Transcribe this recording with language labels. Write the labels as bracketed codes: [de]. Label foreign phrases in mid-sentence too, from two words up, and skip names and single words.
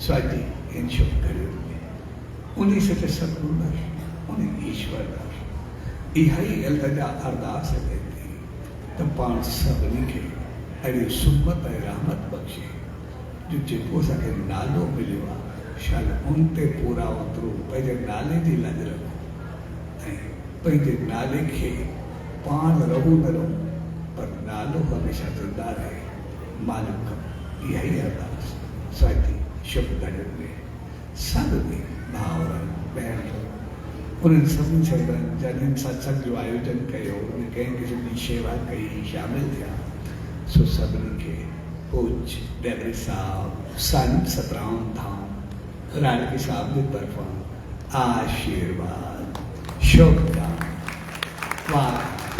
[sd] स्वाती इन शुभ घड़ियुनि में उन सचे सतगुरु दास, उन ईश्वर दास इहा ई अल्तजा अरदास कई थी त पाण सभिनी खे अहिड़ी सुमत ऐं रहमत बख़्शे जो जेको असांखे नालो मिलियो आहे शाल उन ते पूरा उतरो, पंहिंजे नाले जी लंज रखो ऐं पंहिंजे नाले खे पाण रहू न रहू, पर नालो हमेशह ज़िंदा रहे। मालिक इहा ई अरदास स्वाती शुभ घड़ियुनि में सभिनी भाउरनि भेनरुनि उन्हनि सभिनी संतनि जॾहिं सत्संग जो आयोजन कयो, उन कंहिं क़िस्म जी शेवा कई, शामिल थिया, सो सभिनी खे पूज्य डेवरी साहब संत सतराम धाम राणकी साहब की तरफा आशीर्वाद शुभकामना।